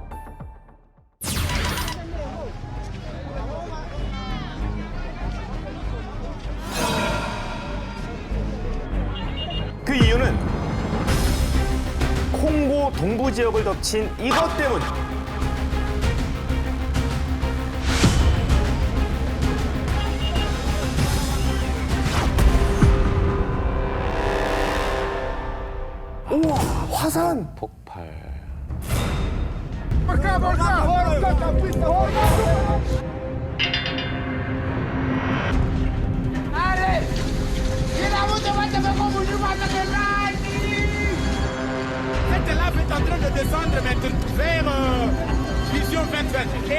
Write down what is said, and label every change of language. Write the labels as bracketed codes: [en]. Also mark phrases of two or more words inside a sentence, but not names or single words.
[ko] 그 이유는 콩고 동부 지역을 덮친 이것 때문. 우와, 화산! 폭발. [fr] Cette lave est en train de descendre maintenant vers Vision 2020.